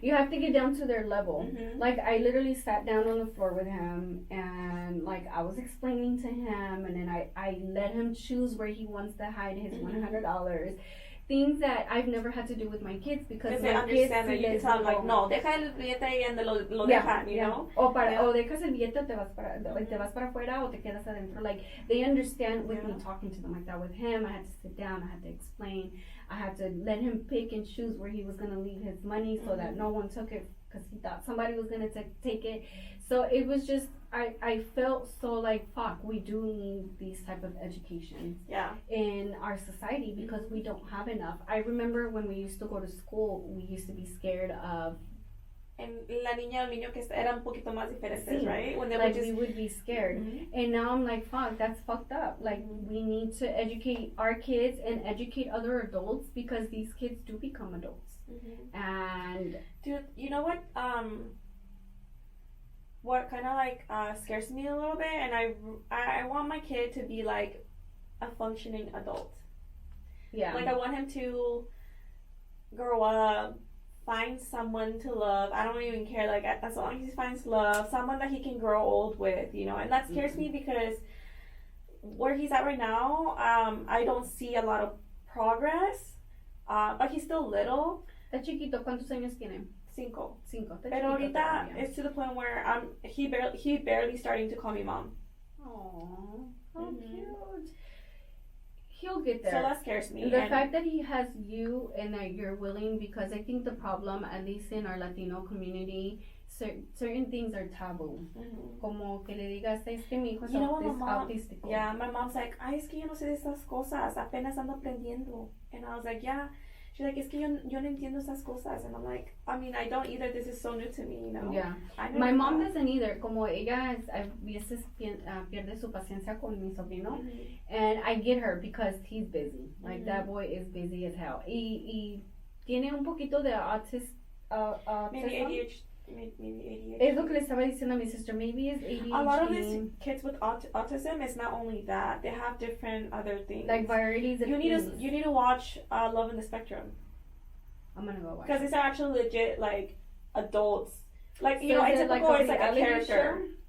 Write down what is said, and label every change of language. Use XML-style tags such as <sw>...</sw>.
<en>You have to get down to their level. Like, I literally sat down on the floor with him, and, like, I was explaining to him, and then I let him choose where he wants to hide his $100. Things that I've never had to do with my kids because they understand that you can tell them, like, no,</en> <es>deja el billete ahí</es> <en>and</en> <es>lo dejan,</es> <en>you know?</en> <es>O dejas el billete o te vas para afuera o te quedas adentro.</es> <en>Like, they understand with me talking to them like that. With him, I had to sit down, I had to explain, I had to let him pick and choose where he was going to leave his money so that no one took it because he thought somebody was going to take it. So it was just, I felt so like, fuck, we do need these type of education in our society because we don't have enough. I remember when we used to go to school, we used to be scared of... And</en> <es>la niña o niño que era un poquito más diferentes,</es> <en>right? When they like, we would be scared. And now I'm like, fuck, that's fucked up. Like, we need to educate our kids and educate other adults because these kids do become adults. And... Dude, you know what kind of like scares me a little bit, and I want my kid to be like a functioning adult. Yeah. Like, I want him to grow up, find someone to love. I don't even care, like, as long as he finds love, someone that he can grow old with, you know. And that scares me because where he's at right now, I don't see a lot of progress, but he's still little.</en> <es>¿Está chiquito? ¿Cuántos años tiene? 5. Pero ahorita</es> <en>it's to the point where he barely starting to call me mom. Oh, how cute. He'll get there. So that scares me. The fact that he has you and that you're willing, because I think the problem, at least in our Latino community, certain things are taboo.</en> <es>Como que le digas, es que mi hijo es autístico.</es> <en>Yeah, my mom's like,</en> <es>ay, es que yo no sé de esas cosas, apenas ando aprendiendo.</es> <en>And I was like, yeah. She's like,</en> <es>es que yo no entiendo esas cosas.</es> <en>And I'm like, I mean, I don't either. This is so new to me, you know? Yeah. My mom doesn't either.</en> <es>Como ella a veces pierde su paciencia con mi sobrino.</es> <en>And I get her because he's busy. Like, that boy is busy as hell.</en> <es>Y tiene un poquito de autism.</es> <en>Maybe ADHD. Maybe ADHD.</en> <es>Es lo que le estaba diciendo a mi</es> <en>sister. Maybe it's ADHD. A lot of these kids with autism is not only that; they have different other things. Like varieties of things. You need to watch Love in the Spectrum. I'm gonna go watch. Because these are actually legit, like, adults. Like, you know, atypical is like a character.</en>